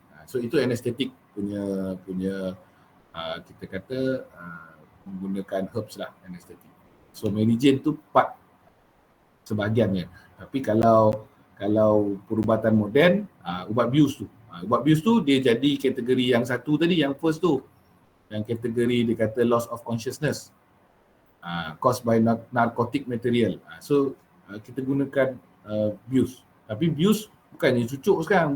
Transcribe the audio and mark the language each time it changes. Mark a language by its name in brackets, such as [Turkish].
[Malay] So itu anesthetic punya kita kata menggunakan herbs lah anesthetic. So Mary Jane tu part sebahagiannya. Tapi kalau perubatan moden, ubat bius tu. Ubat bius tu dia jadi kategori yang satu tadi, yang first tu. Yang kategori dia kata [English] loss of consciousness. Caused by narcotic material. [Malay] So kita gunakan bius. Tapi bius bukannya cucuk sekarang.